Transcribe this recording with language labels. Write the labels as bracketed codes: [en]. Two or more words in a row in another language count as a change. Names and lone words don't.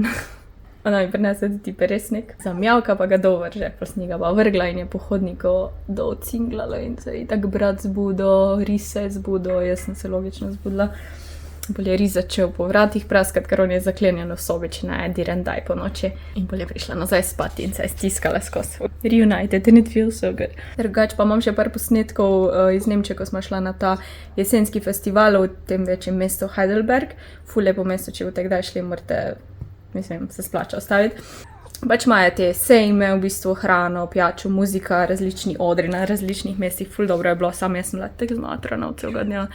[sl] Ona mi prinesla tudi peresnik, zamjavka pa ga dol vrže, pol sem ga pa vrgla in je po hodniku dol cinglala in se je tak brat zbudil, ris se je zbudil, jaz sem se logično zbudila. Pol je ris začel po vratih praskati, ker on je zaklenjen v sobi, če ne direndaj po noči. In pol je prišla nazaj spati in se je stiskala skozi. [en] Reunited and it feels so good. [sl] Drugače pa imam še par posnetkov iz Nemčije, ko smo šla na ta jesenski festival v tem večjem mestu Heidelberg. Ful lepo mesto, če boste kdaj šli, morate, mislim, se splača ostaviti. Pač imajo te sejme, v bistvu hrano, pijačo, muzika, različni odri na različnih mestih, ful dobro je bilo, sam jaz sem bila tako zmatrana od celega dnja.